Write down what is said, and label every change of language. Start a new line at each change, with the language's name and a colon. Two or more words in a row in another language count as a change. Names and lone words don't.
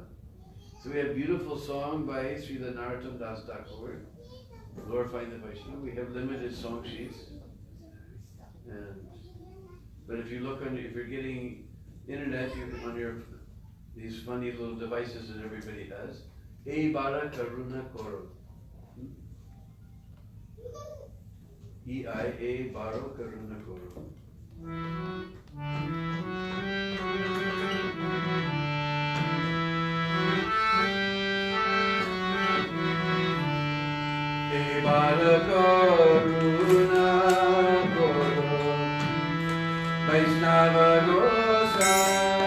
English: So we have a beautiful song by Srila Narottam Das Thakur, glorifying the Vaishnava. We have limited song sheets. But if you look on, if you're getting internet, you can on these funny little devices that everybody has.
Bangla: হে বড় করুণা করো। এই বড় করুণা করো. হে বড় করুণা করো বৈষ্ণব গোসা.